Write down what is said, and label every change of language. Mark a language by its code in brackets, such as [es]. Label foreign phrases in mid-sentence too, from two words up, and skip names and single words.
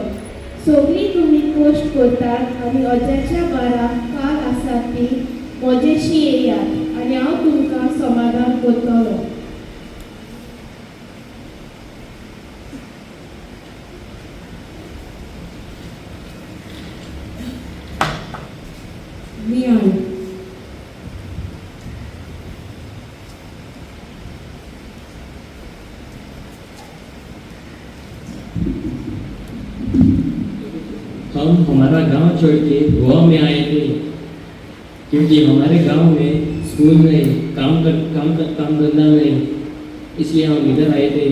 [kok] सगळीं तुमी कश्ट करतात आनी अजाच्या बाराक काल आसात ती म्हजेशी येयात आनी हांव तुमकां समाधान करतलो. नियाळ. [hi] हम हमारा गांव छोड़ के गोवा में आए थे क्योंकि हमारे गांव में स्कूल नहीं, काम धंधा नहीं, इसलिए हम इधर आए थे।